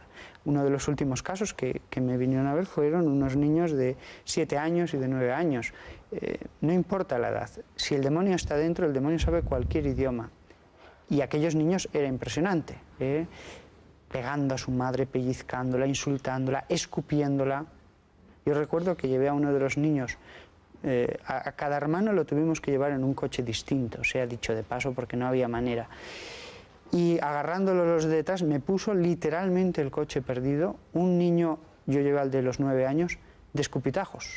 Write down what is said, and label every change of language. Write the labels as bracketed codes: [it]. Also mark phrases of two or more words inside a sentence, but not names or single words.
[es] Uno de los últimos casos que me vinieron a ver fueron unos niños de 7 años y de 9 años. No importa la edad, si el demonio está dentro, el demonio sabe cualquier idioma. Y aquellos niños era impresionante, pegando a su madre, pellizcándola, insultándola, escupiéndola. Yo recuerdo que llevé a uno de los niños, a cada hermano lo tuvimos que llevar en un coche distinto, sea dicho de paso, porque no había manera. Y agarrándolo los de detrás, me puso literalmente el coche perdido. Un niño, yo llevé al de los 9 años, de escupitajos.